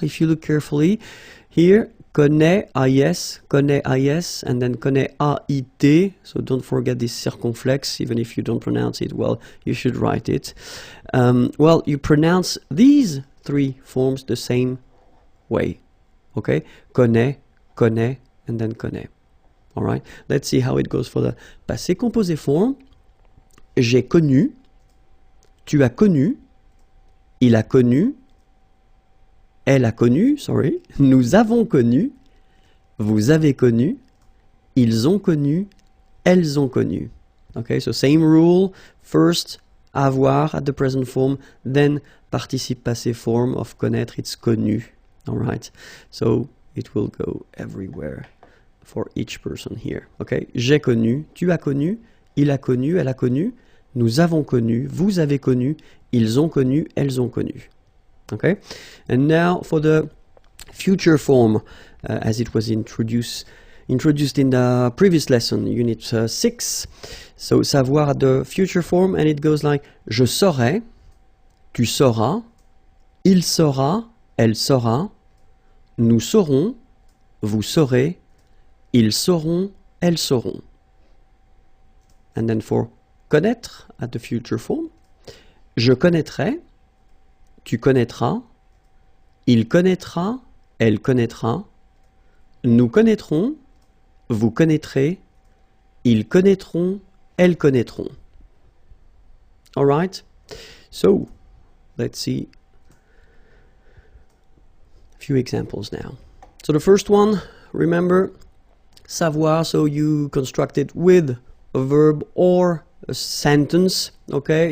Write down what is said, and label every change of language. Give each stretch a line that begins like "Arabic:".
English: If you look carefully here, connaît AIS, and then connaît AIT. So don't forget this circumflex, even if you don't pronounce it well, you should write it. Well, you pronounce these three forms the same way. Okay, connaît, and then connaît. All right, let's see how it goes for the passé composé form.
French: J'ai connu. Tu as connu, il a connu, elle a connu,
English: sorry,
French: nous avons connu, vous avez connu, ils ont connu, elles ont connu.
English: Okay, so same rule, first avoir at the present form, then participe passé form of connaître, it's connu. All right, so it will go everywhere for each person here. Okay,
French: j'ai connu, tu as connu, il a connu, elle a connu, nous avons connu, vous avez connu, ils ont connu, elles ont connu.
English: Okay? And now for the future form, as it was introduced in the previous lesson, Unit 6. So savoir at the future form, and it goes like
French: je saurai, tu sauras, il saura, elle saura, nous saurons, vous saurez, ils sauront, elles sauront.
English: And then for connaître at the future form,
French: je connaîtrai, tu connaîtras, il connaîtra, elle connaîtra, nous connaîtrons, vous connaîtrez, ils connaîtront, elles connaîtront.
English: All right? So, let's see a few examples now. So the first one, remember, savoir, so you construct it with a verb or a sentence, okay?